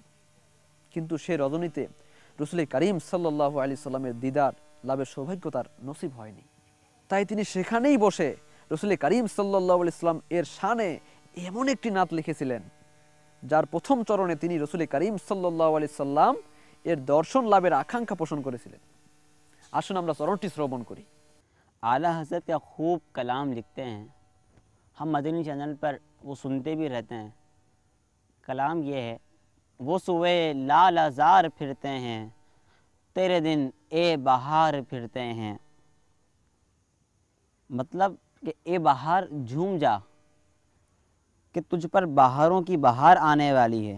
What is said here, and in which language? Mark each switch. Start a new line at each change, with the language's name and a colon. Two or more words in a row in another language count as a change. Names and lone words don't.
Bangla: কিন্তু সে রজনীতে রসুল করিম
Arabic: صلى الله عليه سلم
Bangla: দিদার লাভের সৌভাগ্য তার নসিব হয়নি। তাই তিনি সেখানেই বসে রসুল করিম
Arabic: صلى الله عليه سلم
Bangla: এর শানে এমন একটি নাত লিখেছিলেন যার প্রথম চরণে তিনি রসুল করিম
Arabic: صلى الله عليه سلم
Bangla: এর দর্শন লাভের আকাঙ্ক্ষা পোষণ করেছিলেন। আসুন আমরা চরণটি শ্রবণ করি।
Urdu: اعلیٰ حضرت کا خوب کلام لکھتے ہیں، ہم مدنی چینل پر وہ سنتے بھی رہتے ہیں۔ کلام یہ ہے، وہ سوئے لال ازار پھرتے ہیں، تیرے دن اے بہار پھرتے ہیں، مطلب کہ اے بہار جھوم جا کہ تجھ پر بہاروں کی بہار آنے والی ہے۔